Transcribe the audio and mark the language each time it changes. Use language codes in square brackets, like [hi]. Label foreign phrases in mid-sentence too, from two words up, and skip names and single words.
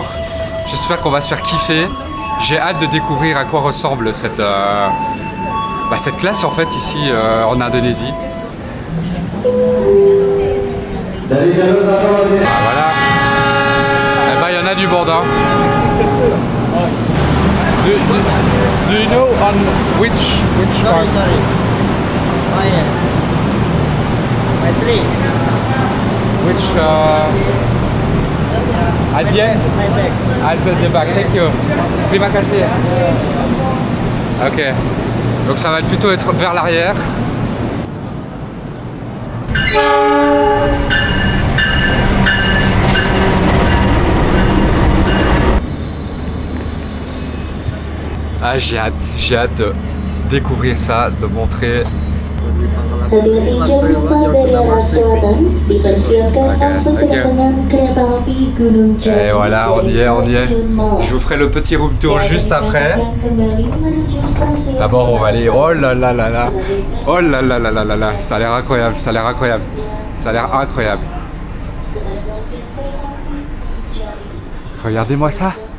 [fr] J'espère qu'on va se faire kiffer. J'ai hâte de découvrir à quoi ressemble cette classe en fait ici en Indonésie. Ah, voilà. Eh ben il y en a du monde hein. [en] Do you know on which part? Sorry. Oh yeah. My three. Which at the end? My bag. I'll put the back. Thank you. [id] Terima kasih. Ok. [fr] Donc ça va plutôt être vers l'arrière. Ah, j'ai hâte de découvrir ça, de montrer. [id] Hati-hati jangan lupa dari arah selatan, dipersiapkan masuk kedatangan kereta api Gunung Jati. [fr] Et voilà, on y est. Je vous ferai le petit [en] room tour [fr] juste après. D'abord, on va aller. Oh là là là là. Oh là là là là là là. Ça a l'air incroyable, ça a l'air incroyable. Ça a l'air incroyable. Regardez-moi ça.